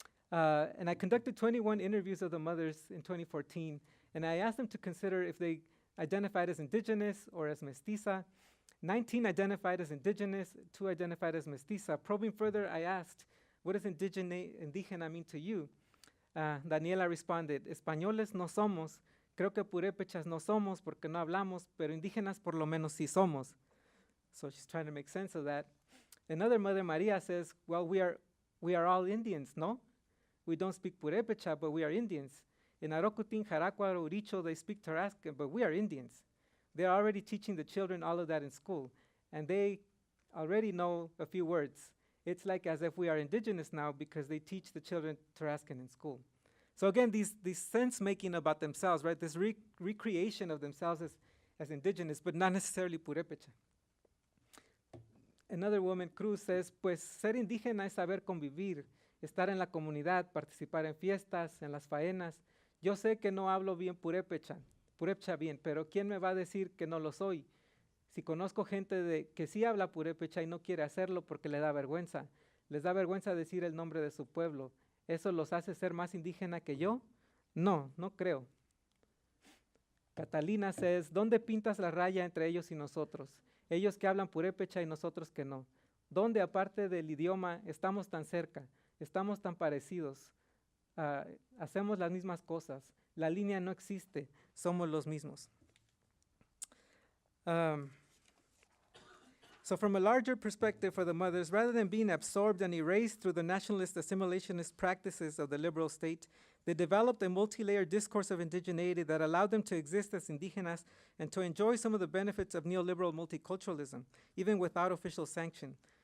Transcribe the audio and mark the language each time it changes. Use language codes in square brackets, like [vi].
[en] And I conducted 21 interviews of the mothers in 2014, and I asked them to consider if they identified as indigenous or as mestiza. 19 identified as indigenous, 2 identified as mestiza. Probing further, I asked, what does indigena mean to you? Daniela responded, [es] españoles no somos, creo que purépechas no somos porque no hablamos, pero indígenas por lo menos sí somos. [en] So she's trying to make sense of that. Another mother, Maria, says, well, we are all Indians, no? We don't speak purépecha, but we are Indians. In Arocutin, Jaracua, Uricho, they speak Tarascan, but we are Indians. They're already teaching the children all of that in school, and they already know a few words. It's like as if we are indigenous now because they teach the children Tarascan in school. So again, these sense-making about themselves, right? This recreation of themselves as indigenous, but not necessarily purépecha. Another woman, Cruz, says, [es] pues ser indígena es saber convivir, estar en la comunidad, participar en fiestas, en las faenas. Yo sé que no hablo bien purépecha bien, pero ¿quién me va a decir que no lo soy? Si conozco gente que sí habla purépecha y no quiere hacerlo porque le da vergüenza, les da vergüenza decir el nombre de su pueblo, ¿eso los hace ser más indígena que yo? No, no creo. [en] Catalina says, [es] ¿dónde pintas la raya entre ellos y nosotros? Ellos que hablan purépecha y nosotros que no. ¿Dónde, aparte del idioma, estamos tan cerca, estamos tan parecidos, hacemos las mismas cosas? La línea no existe, somos los mismos. [en] So from a larger perspective for the mothers, rather than being absorbed and erased through the nationalist assimilationist practices of the liberal state, they developed a multi-layered discourse of indigeneity that allowed them to exist as indigenas and to enjoy some of the benefits of neoliberal multiculturalism, even without official sanction.